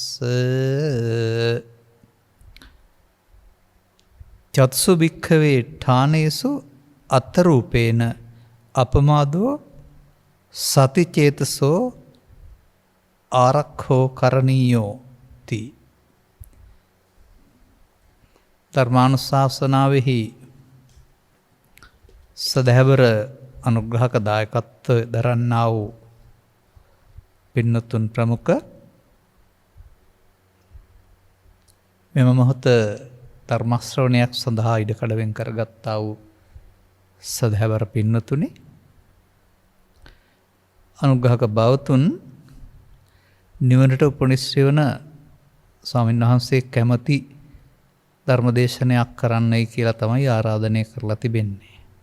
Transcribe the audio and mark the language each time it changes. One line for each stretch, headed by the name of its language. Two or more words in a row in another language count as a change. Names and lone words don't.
Pali: චත්සු භික්ඛවේ ඨානේසු අත්තරූපේන අපමාදෝ සතිචේතසෝ ආරක්ඛෝ කරණීයෝ ති.
Sinhala: ධර්මානුශාසනාවෙහි සදහැවර අනුග්‍රහක දායකත්ව දරන්නා වූ පින්නතුන් ප්‍රමුඛ මෙම මොහොත ධර්ම ශ්‍රවණයක් සඳහා ඉඩකඩ වෙන් කරගත්තා වූ සදහැවර පින්නතුනි, අනුග්‍රහක බවතුන්, නිවනට උපනිශ්‍රේ වන ස්වාමීන් වහන්සේ කැමති ධර්මදේශනයක් කරන්නයි කියලා තමයි ආරාධනය කරලා තිබෙන්නේ.